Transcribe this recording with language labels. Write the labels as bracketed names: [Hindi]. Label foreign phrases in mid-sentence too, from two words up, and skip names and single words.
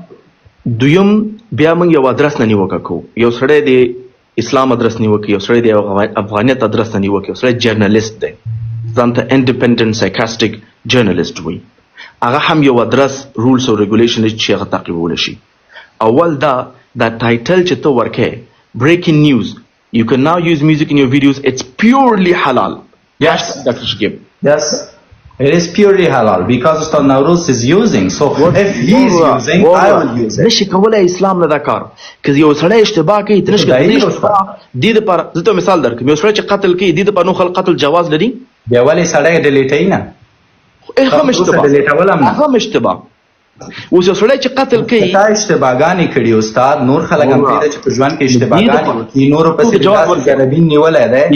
[Pashto] دویم بیا موږ یو ادرس نه نیوکه کو، یو سړی د اسلام ادرس نیوکه، یو سړی د افغانیت ادرس نه نیوکه، یو سړی جرنالیست دی ځان ته [English] independent sarcastic journalist [Pashto] وي، هغه هم یو ادرس رولز او ریګولیشن چې هغه تعقیبول شي. اول دا ټایټل چې ته ورکې [English] breaking news, you can now use music in your videos, it's purely halal. Yes, Dr. Shakib. Yes, it is purely halal because Ustad Nauruz is using. So if he is using, I will use it. [Pashto] نشي کولای اسلام نه دا کار، که یو سړی اشتباه کوي ته نشي کولای دې لپاره. زه ته مثال درکړم، یو سړی چې قتل کوي دې لپاره نو خلک قتل جواز لري، بیا ولې سړی ډیلیټ نه؟ هم اشتباه، هم اشتباه. اوس یو سړی چې قتل کوي تا اشتباهګانې کړي استاد، نور خلک هم پرېږده چې په ژوند کې اشتباهګانې وکړي، نورو پسې داسې ګربین نیولی دی،